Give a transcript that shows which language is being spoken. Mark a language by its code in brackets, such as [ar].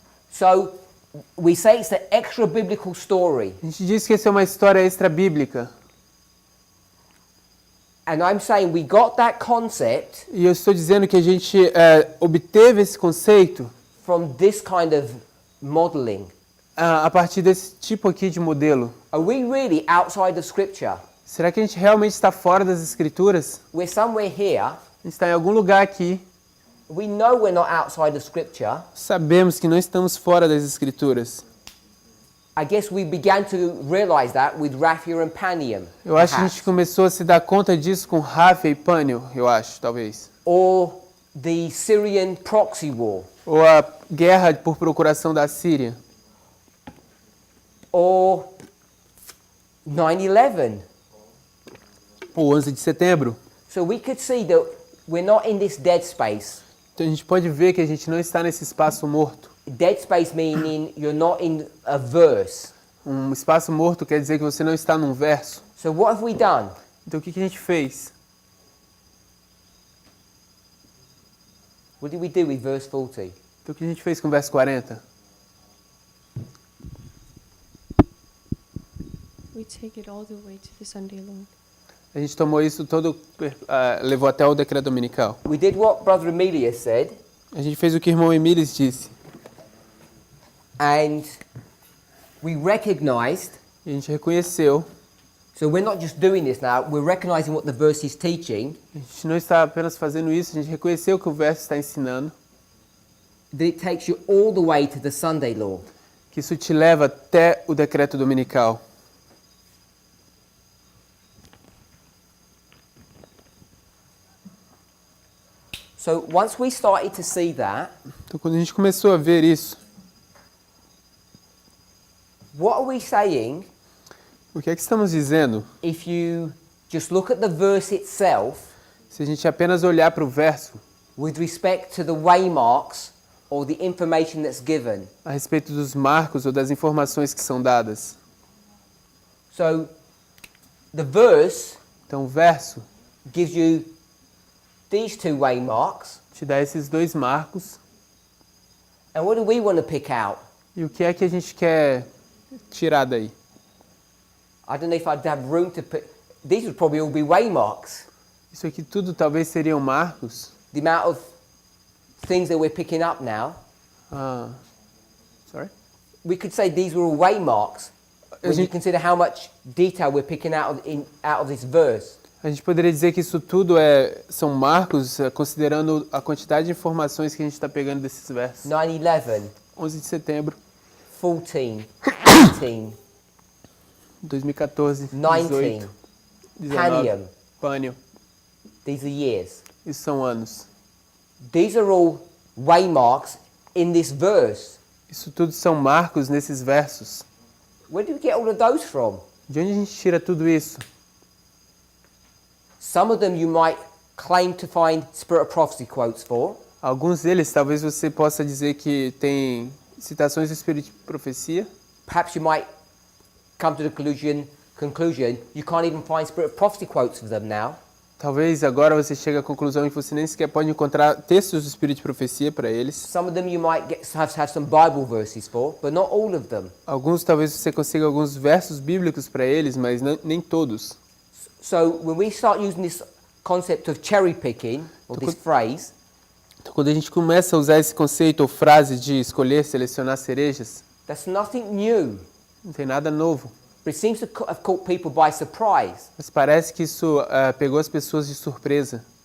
[en] So we say it's the extra biblical story, [pt] A gente diz que essa é uma história extra-bíblica. [en] and I'm saying we got that concept [pt] E eu estou dizendo que a gente obteve esse conceito [en] from this kind of modeling. [pt] a partir desse tipo aqui de modelo. [en] Are we really outside of scripture? [pt] Será que a gente realmente está fora das escrituras? [en] We're somewhere here. [pt] A gente está em algum lugar aqui. [en] We know we're not outside of scripture. [pt] Sabemos que não estamos fora das escrituras. [en] I guess we began to realize that with Raphia and Panium. [pt] Eu acho que a [en] perhaps. [pt] gente começou a se dar conta disso com Ráfia e Pânio, eu acho, talvez. [en] Or the Syrian proxy war. [pt] Ou a guerra por procuração da Síria. [en] Or 9/11. [pt] Ou 11 de setembro. [en] So we could see that we're not in this dead space. [pt] Então a gente pode ver que a gente não está nesse espaço morto. [en] Dead space meaning you're not in a verse. [pt] Um espaço morto quer dizer que você não está num verso. [en] So what have we done? [pt] Então o que a gente fez? [en] What did we do with verse 40? [pt] Então o que a gente fez com o verso 40? [en] we take it all the way to the Sunday law. [pt] A gente tomou isso todo, levou até o decreto dominical. [en] We did what Brother Emilius said, [pt] A gente fez o que o irmão Emílios disse. [en] and we recognized. [pt] E a gente reconheceu. [en] So we're not just doing this now, we're recognizing what the verse is teaching. [pt] A gente não está apenas fazendo isso, a gente reconheceu que o verso está ensinando. [en] That it takes you all the way to the Sunday law. [pt] Que isso te leva até o decreto dominical. [en] So once we started to see that, [pt] Então, quando a gente começou a ver isso, [en] what are we saying [pt] o que é que estamos dizendo? [en] if you just look at the verse itself [pt] Se a gente apenas olhar para o verso [en] with respect to the waymarks or the information that's given? [pt] a respeito dos marcos ou das informações que são dadas. [en] So the verse [pt] Então, o verso [en] gives you these two waymarks. [pt] te dá esses dois marcos. [en] And what do we want to pick out? [pt] E o que é que a gente quer tirar daí? [en] I don't know if I'd have room to put. These would probably all be waymarks. [pt] Isso aqui tudo talvez seriam marcos. [en] The amount of things that we're picking up now. Sorry? We could say these were all waymarks when you [pt] gente- [en] consider how much detail we're picking out of this verse. [pt] A gente poderia dizer que isso tudo são marcos, considerando a quantidade de informações que a gente está pegando desses versos. [en] 9/11, [pt] 11 de setembro, [en] 14, 18, [pt] 2014, [en] 19, [pt] 18, 19, [en] Panium. [pt] Pânium. [en] These are years. [pt] Isso são anos. [en] These are all waymarks in this verse. [pt] Isso tudo são marcos nesses versos. [en] Where do we get all of those from? [pt] De onde a gente tira tudo isso? [en] Some of them you might claim to find Spirit of Prophecy quotes for. [pt] Alguns deles talvez você possa dizer que tem citações do Espírito de Profecia. [en] Perhaps you might come to the conclusion you can't even find Spirit of Prophecy quotes for them now. [pt] Talvez agora você chegue à conclusão que você nem sequer pode encontrar textos do Espírito de Profecia para eles. [en] Some of them you might have some Bible verses for, but not all of them. [pt] Alguns talvez você consiga alguns versos bíblicos para eles, mas nem todos. [en] So when we start using this concept of cherry picking, or this phrase, [pt] Então, quando a gente começa a usar esse conceito ou frase de escolher, selecionar cerejas, [en] that's nothing new. [pt] não tem nada novo. [en] But it seems to have caught people by surprise. [pt] Mas parece que isso pegou as pessoas de surpresa.